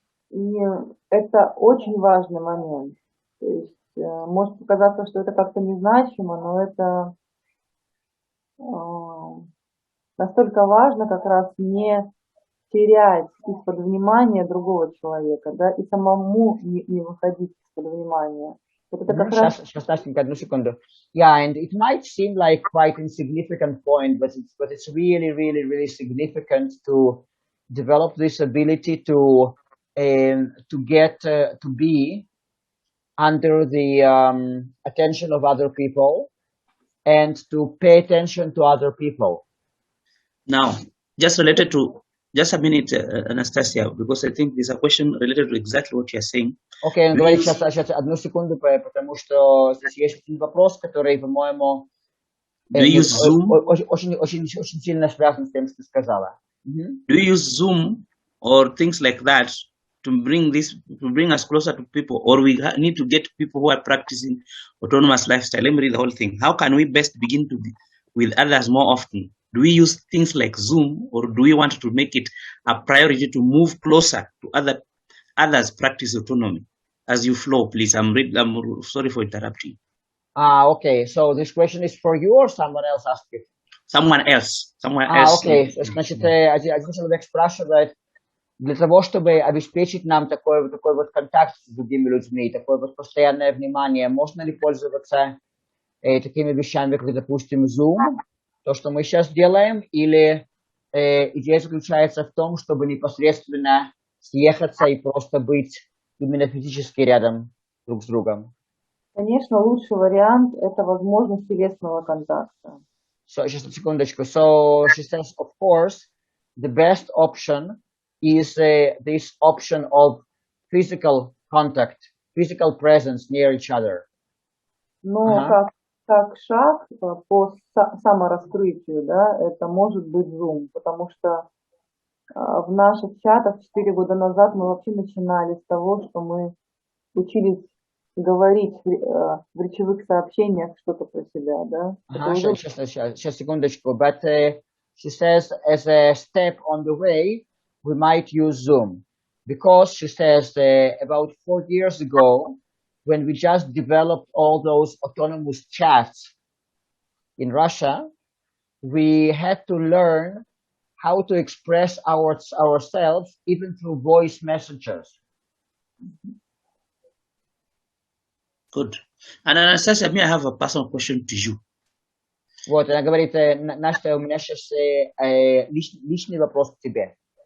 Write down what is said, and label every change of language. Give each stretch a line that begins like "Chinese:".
Russian: И это очень важный момент. То есть может показаться, что это как-то незначимо, но это настолько важно как раз не терять из-под внимания другого человека, да, и самому не выходить из-под внимания. Вот это как раз... Сейчас, Настенька, одну секунду.
English: Yeah, and it might seem like quite insignificant point, but it's really, really, really significant to develop this ability to get to be under the attention of other people and to pay attention to other people. Now, just related to, just a minute, Anastasia, because I think there's a question related to exactly what you're saying.
Russian: Окей, он говорит сейчас одну секунду, потому что здесь есть один вопрос, который, по-моему,
English: Do you use Zoom?
Russian: очень сильно связан с тем, что ты сказала.
English: Do you use Zoom or things like that to bring us closer to people, or we need to get people who are practicing autonomous lifestyle? Let me read the whole thing. How can we best begin to be with others more often? Do we use things like Zoom, or do we want to make it a priority to move closer to others practice autonomy? As you flow, please. I'm sorry for interrupting. Okay. So this question is for you or someone else asked it? Someone else.
Russian: Окей. Значит, один человек спрашивает, для того, чтобы обеспечить нам такой вот контакт с другими людьми, такое вот постоянное внимание, можно ли пользоваться такими вещами, как, допустим, Zoom, то, что мы сейчас делаем, или идея заключается в том, чтобы непосредственно съехаться и просто быть именно физически рядом друг с другом? Конечно, лучший вариант – это возможность телесного контакта.
English: Just a
Russian: секундочку.
English: So she says, of course, the best option is this option of physical contact, physical presence near each other.
Russian: Но как шаг по самораскрытию, да, это может быть Zoom, потому что в наших чатах 4 года назад мы вообще начинали с того, что мы учились говорить в речевых сообщениях что-то про себя, да. Сейчас, секундочку.
English: But she says, as a step on the way, we might use Zoom. Because she says about 4 years ago, when we just developed all those autonomous chats in Russia, we had to learn how to express ourselves even through voice messages. Good. And Anastasia, I have a personal question to you.
Russian: Вот, она говорит, Настя, у меня сейчас личный вопрос к тебе.